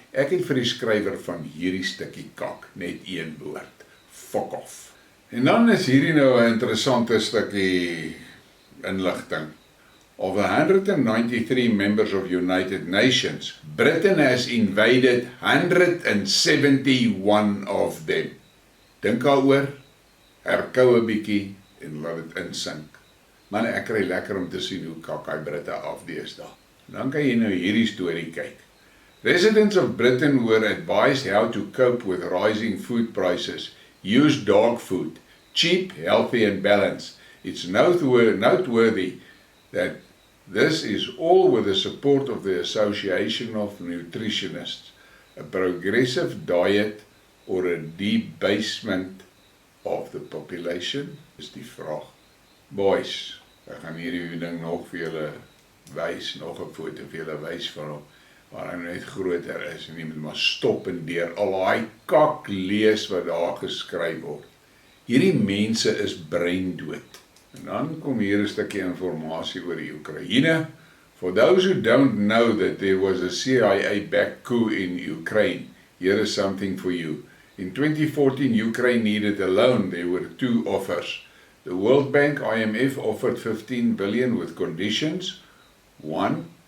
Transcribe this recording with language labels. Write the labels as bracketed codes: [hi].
[af] Ek het vir die skrywer van hierdie stukkie kak net een woord. [en] Fuck off. [af] En dan is hierdie nou 'n interessante stukkie inligting. [en] Of 193 members of United Nations, Britain has invaded 171 of them. [af] Dink daaroor, herkou 'n bietjie en laat dit insink. Man, ek kry lekker om te sien hoe kak hy Britte afdeesdae. Dan kan jy nou hierdie storie kyk. [en] Residents of Britain were advised how to cope with rising food prices. Use dog food, cheap, healthy and balanced. It's noteworthy that this is all with the support of the Association of Nutritionists. A progressive diet or a debasement of the population [af] is die vraag. Boys, ek gaan hierdie ding nog vir julle wys, nog 'n foto vir julle wys van hom, waar hy net groter is en jy moet maar stop en deur al daai kak lees wat daar geskryf word. Hierdie mense is breindood. En dan kom hier 'n stukkie inligting oor die Oekraïne. [en] For those who don't know that there was a CIA-backed coup in Ukraine, here is something for you. In 2014, Ukraine needed a loan. There were 2 offers. The World Bank, IMF, offered 15 billion with conditions. 1.